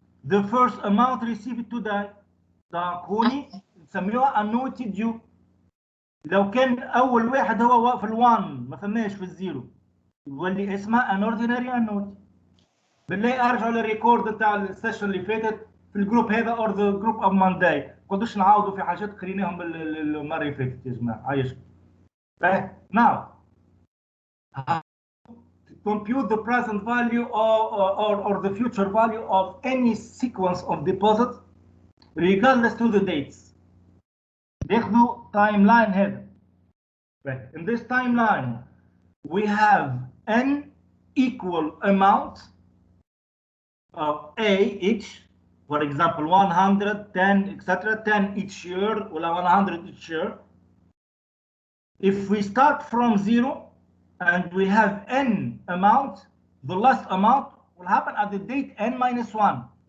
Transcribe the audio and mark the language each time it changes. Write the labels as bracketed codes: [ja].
[en] the first amount received today. [ar] دونك هوني نسميوها annuity due. لو كان اول واحد هو في ال1 ما فماش في الزيرو يولي اسمها an ordinary annuity. بالله ارجعوا للريكورد نتاع السيشن اللي فاتت في الجروب هذا [en] Or the group of Monday. [ar] ما نقعدوش نعاودوا في حاجات قريناهم المره اللي فاتت يا جماعه. عايشكم. [en] now compute the present value or the future value of any sequence of deposits regardless to the dates. [ar] ناخذوا timeline هذا. [en] In this timeline we have n equal amount of A each, for example 100, 10, etc. 10 each year or 100 each year. If we start from 0 and we have n amount, the last amount will happen at the date n minus 1.